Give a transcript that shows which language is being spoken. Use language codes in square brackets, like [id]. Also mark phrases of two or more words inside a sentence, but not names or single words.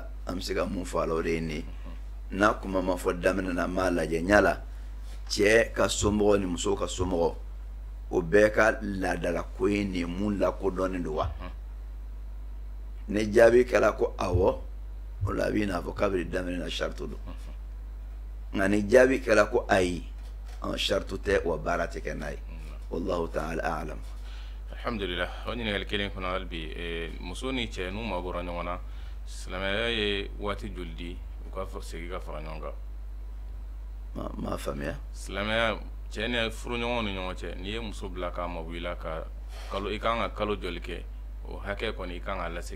[bm] an bɛ se ka mun fɔ a la o de ye nin ye n'a kuma ma fɔ daminɛ na n b'a lajɛ ɲala cɛ ka somɔgɔ ni muso ka somɔgɔ o bɛɛ ka laadala ko ye nin ye mun lakodɔnnen don wa ne jaabi kɛra ko awɔ o la a bɛ n'a fɔ kabiri daminɛ na shartu don nka ni jaabi kɛra ko ayi shartu tɛ wa baara tɛ kɛ n'a ye [ar] والله تعالى أعلم [bm] alhamdulillah o ɲininkali kelen kɔnɔ hali bi muso ni cɛ n'u ma bɔra ɲɔgɔn na silamɛya ye waati joli di u ka segin ka fara ɲɔgɔn kan m'a faamuya silamɛya cɛ ni furuɲɔgɔnw ni ɲɔgɔn cɛ n'i ye muso bila k'a mabɔ i la ka kalo i kan ka kalo joli kɛ o hakɛ kɔni i kan k'a lasegin